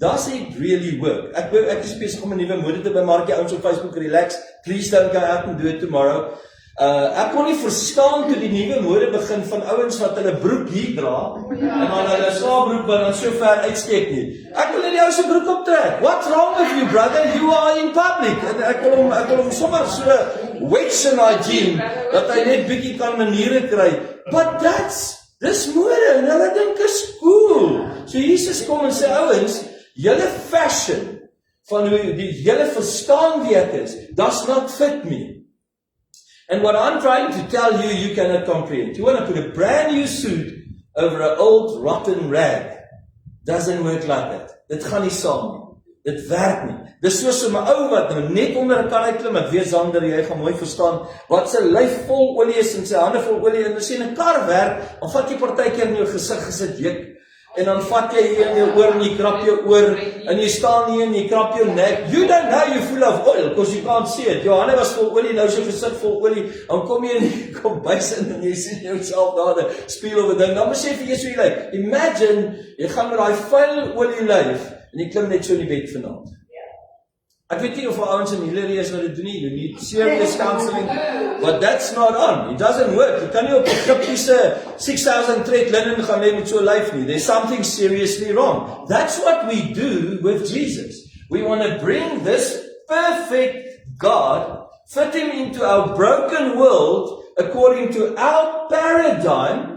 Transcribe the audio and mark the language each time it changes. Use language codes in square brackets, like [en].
[en] does it really work? [af] Ek is besig om 'n nuwe mode te bemaak, die ouens op Facebook, [en] relax, please don't go out and do it tomorrow. [af] Ek kon nie verstaan toe die nuwe mode begin van ouens wat hulle broek hier dra, en dan hulle slaapbroek wat dan so ver uitsteek nie. Ek wil nie die ou se broek optrek. [en] What's wrong with you, brother? You are in public. [af] En ek wil hom sommer so wedge in daai jean, dat hy net bietjie kan maniere kry. [en] But [af] dis mode, en hulle dink is cool. So Jesus kom en sê, ouens, julle fashion, van hoe die julle verstaan wie ek is, [en] does not fit me. And what I'm trying to tell you, you cannot comprehend. You want to put a brand new suit over an old rotten rag. Doesn't work like that. [af] Dit gaan nie saam nie. Dit werk nie. Dis soos 'n ou wat net onder 'n kar uitklim, ek weet Sander, jy gaan mooi verstaan, wat sy lyf vol olie is en sy hande vol olie, en as jy 'n kar werk, dan vat jy partykeer in jou gesig gesit juk, en dan vat jy hier in jou oor en jy krap jou oor, en jy staan hier en jy krap jou nek. [en] You don't know you're full of oil, because you can't see it. [af] Jou hande was vol olie, nou is jou gesig vol olie, dan kom jy in die kombuis in en jy sien jouself daar in 'n spieël of 'n ding, dan besef jy so jy lyk. [en] Imagine, [af] jy gaan met daai vuil olie lyf, en jy klim net so in die bed vanaand. Ek weet nie of ouens in Hillary is wat dit doen nie, [en] you need serious counseling, but that's not on. It doesn't work. [af] Jy kan nie op 'n Egyptiese 6,000 thread linen gaan lê met so 'n lyf nie. [en] There's something seriously wrong. That's what we do with Jesus. We want to bring this perfect God, fit him into our broken world, according to our paradigm.